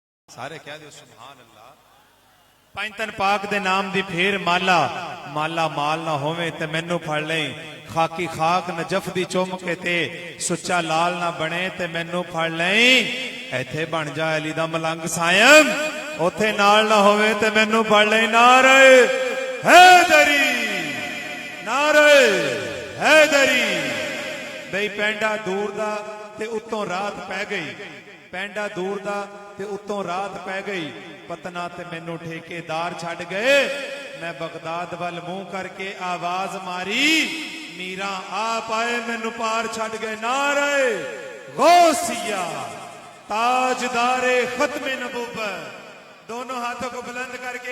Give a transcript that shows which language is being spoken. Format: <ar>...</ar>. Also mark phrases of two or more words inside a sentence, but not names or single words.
<ur>سارے کہہ دو</ur> <ar>سبحان اللہ.</ar> <pa>پینتن پاک دے نام دی پھیر مالا مالا مال نہ ہوویں تے مینوں پھڑ لیں خاکی خاک نجف دی چوم کے تے سچا لال نہ بنے تے مینوں پھڑ لیں ایتھے بن جا علی دا ملنگ سائم اوتھے نال نہ ہوویں تے مینوں پھڑ لیں.</pa> <ur>نعرہ حیدری نعرہ حیدری.</ur> <pa>بھئی پینڈا دور دا تے اتوں رات پہ گئی پینڈا دور دا تے اتوں رات پہ گئی پتنا تے مینوں ٹھیکے دار چھڑ گئے میں بغداد وال منہ کر کے آواز ماری میراں آپ آئے مینوں پار چھڑ گئے.</pa> <ur>نعرہ غوثیہ تاجدار ختم نبوت دونوں ہاتھوں کو بلند کر کے.</ur>